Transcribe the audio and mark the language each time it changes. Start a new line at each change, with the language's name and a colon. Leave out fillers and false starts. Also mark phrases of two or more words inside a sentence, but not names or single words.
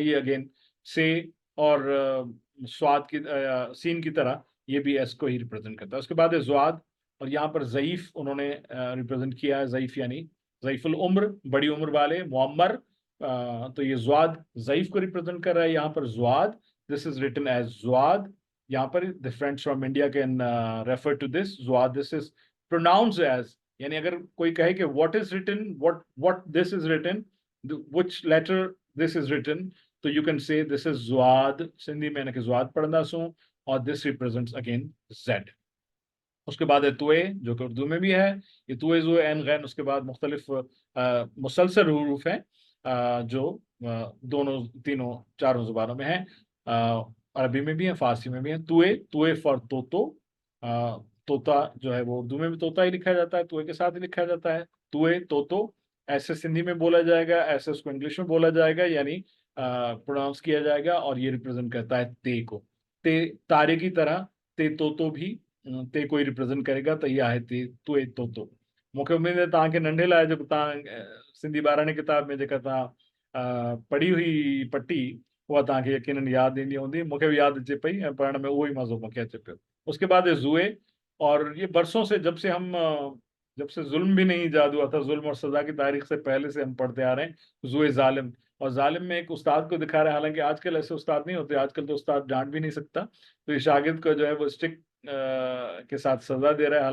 Hindi: ये अगेन से और स्वाद की सीन की तरह ये भी एस को ही रिप्रेजेंट करता है। उसके बाद है ज़्वाद, और यहाँ पर ज़ईफ उन्होंने रिप्रेजेंट किया है। ज़ईफ यानी ज़ईफुल उम्र, बड़ी उम्र वाले, मुअम्मर। तो ये ज़्वाद ज़ईफ को रिप्रेजेंट कर रहा है यहाँ पर ज़्वाद।
English: this is written as Zwad.
Hindi: यहाँ पर
English: the friends from India can refer to this Zwad. this is pronounced as
Hindi: यानी अगर कोई कहे कि
English: what is written, what this is written, which letter this is written, व्हिच लेटर दिस इज रिटन, तो you can say this is Zwad,
Sindhi: सिंधी में इनखे ज़्वाद पढ़ंदा सूं,
English: और this represents again Z.
Hindi: उसके बाद है तुए, जो कि उर्दू में भी है, ये तुए ज़ुए ऐन गैन। उसके बाद मुख्तलिफ मुसलसल हरूफ हैं जो दोनों तीनों चारों ज़ुबानों में हैं, अरबी में भी है, फारसी में भी है। तुए, तुए फॉर तोतो, तोता जो है वो उर्दू में भी तोता ही लिखा जाता है, तुए के साथ ही लिखा जाता है। तुए तोतो ऐसे सिंधी में बोला जाएगा, ऐसे उसको इंग्लिश में बोला जाएगा, यानी प्रोनाउंस किया जाएगा, और ये रिप्रेजेंट करता है ते को। ते तारे की तरह ते तोतो भी ते कोई रिप्रेजेंट करेगा,
Sindhi: त इहा आहे ते तुए तोतो। मूंखे उमेद आहे तव्हांखे नंढे लाइ जेको तव्हां सिंधी ॿारहं किताब में जेका तव्हां पढ़ी हुई पटी, उहा तव्हांखे यकीनन यादि ईंदी हूंदी। मूंखे बि यादि अचे पई, ऐं पढ़ण में उहो ई मज़ो मूंखे अचे पियो।
Hindi: उसके बाद है जुए, और ये बरसों से जब से जुल्म भी नहीं ईजाद हुआ था, जुल्म और सजा की तारीख से पहले से हम पढ़ते आ रहे हैं, जुए जालिम। और जालिम में एक उस्ताद को दिखा रहा है, हालांकि आजकल ऐसे उस्ताद नहीं होते, आजकल तो उस्ताद डांट भी नहीं सकता, तो ये शागिर्द को जो है वो स्टिक के साथ सजा दे रहा है।